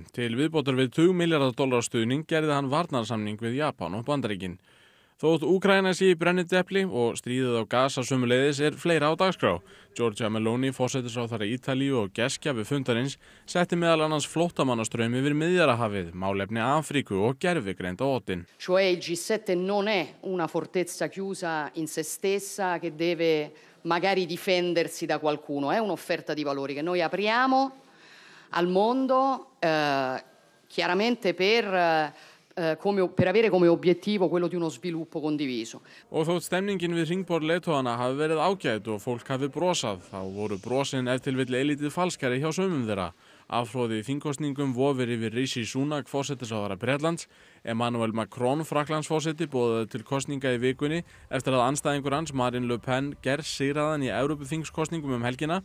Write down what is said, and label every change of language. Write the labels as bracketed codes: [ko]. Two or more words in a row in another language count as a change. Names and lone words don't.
[is] Til viðbótar við $20 milljarða stuðning gerði hann varnarsamning við Japan og Bandaríkin. Þótt Úkraína sé í brennidepli og stríðið á Gaza sömuleiðis fleira á dagskrá. Giorgia Meloni, forsætisráðherra Ítalíu og gestgjafi fundarins, setti meðal annars flóttamannastraum yfir Miðjarðarhafið, málefni Afríku og gervigreind á oddinn. [it] Cioè il G7 non è una fortezza chiusa in se stessa che deve magari difendersi da qualcuno, è un'offerta di valori che noi apriamo al mondo chiaramente per avere come obiettivo quello di uno sviluppo condiviso. [is] Og þótt stemningin við hringborð leiðtogana hafi verið ágæt og fólk hafi brosað, þá voru brosin til vill eilítið falskari hjá sumum þeirra. Afhroði þingkosningum vofir yfir Rishi Sunak, forsætisráðherra Bretlands, Emmanuel Macron, Frakklandsforseti, boðaði til kosninga í vikunni eftir að andstæðingur hans, Marine Le Pen, gersigraðan í Evrópuþingskosningum helgina.